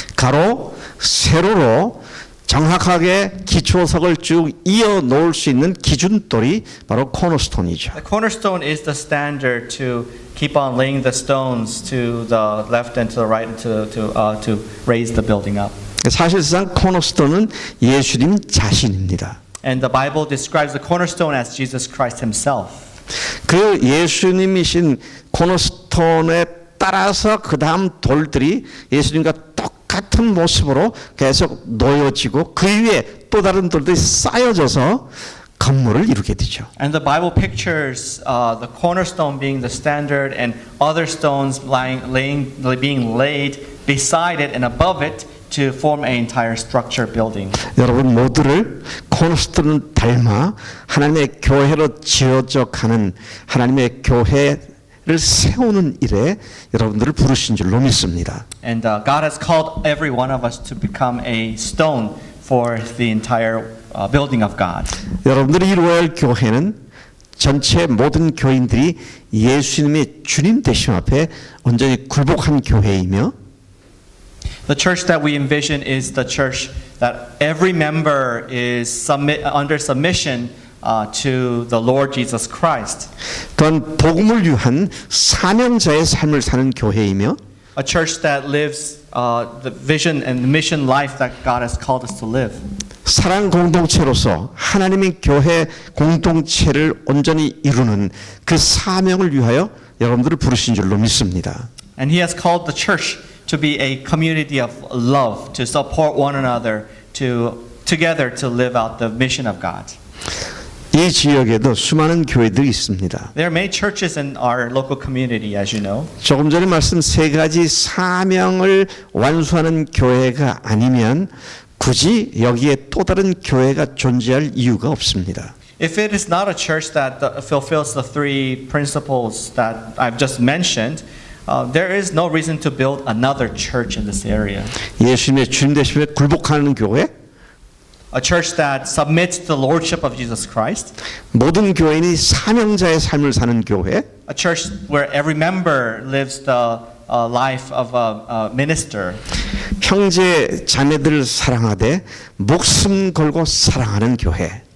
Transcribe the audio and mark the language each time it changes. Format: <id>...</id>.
<ko>가로, 세로로 정확하게 기초석을 쭉 이어 놓을 수 있는 기준돌이 바로 코너스톤이죠.</ko> <en>The cornerstone is the standard to keep on laying the stones to the left and to the right to raise the building up.</en> <ko>사실상 코너스톤은 예수님 자신입니다.</ko> <en>And the Bible describes the cornerstone as Jesus Christ himself.</en> <ko>그 예수님이신 코너스톤에 따라서 그 다음 돌들이 예수님과 똑같은 모습으로 계속 놓여지고 그 위에 또 다른 돌들이 쌓여져서 건물을 이루게 되죠.</ko> <en>And the Bible pictures the cornerstone being the standard and other stones being laid beside it and above it to form an entire structure building.</en> <ko>여러분 모두를 코너스톤을 닮아 하나님의 교회로 지어져 가는 하나님의 교회를 세우는 일에 여러분들을 부르신 줄로 믿습니다.</ko> <en>And God has called every one of us to become a stone for the entire building of God.</en> <ko>여러분들이 이루어야 할 교회는 전체 모든 교인들이 예수님의 주님 되심 앞에 온전히 굴복한 교회이며</ko> <en>The church that we envision is the church that every member is under submission to the Lord Jesus Christ.</en> <ko>또한 복음을 위한 사명자의 삶을 사는 교회이며</ko> <en>A church that lives the vision and mission life that God has called us to live.</en> <ko>사랑 공동체로서 하나님의 교회 공동체를 온전히 이루는 그 사명을 위하여 여러분들을 부르신 줄로 믿습니다.</ko> <en>And He has called the church to be a community of love, to support one another, together to live out the mission of God.</en> <ko>이 지역에도 수많은 교회들이 있습니다.</ko> <en>There are many churches in our local community, as you know.</en> <ko>조금 전에 말씀 세 가지 사명을 완수하는 교회가 아니면 굳이 여기에 또 다른 교회가 존재할 이유가 없습니다.</ko> <en>If it is not a church that fulfills the three principles that I've just mentioned, there is no reason to build another church in this area.</en> <ko>예수님의 주님 되심에 굴복하는 교회,</ko> <en>A church that submits to the lordship of Jesus Christ.</en> <ko>모든 교인이 사명자의 삶을 사는 교회,</ko> <en>A church where every member lives the life of a minister.</en> <ko>형제 자매들을 사랑하되 목숨 걸고 사랑하는 교회.</ko>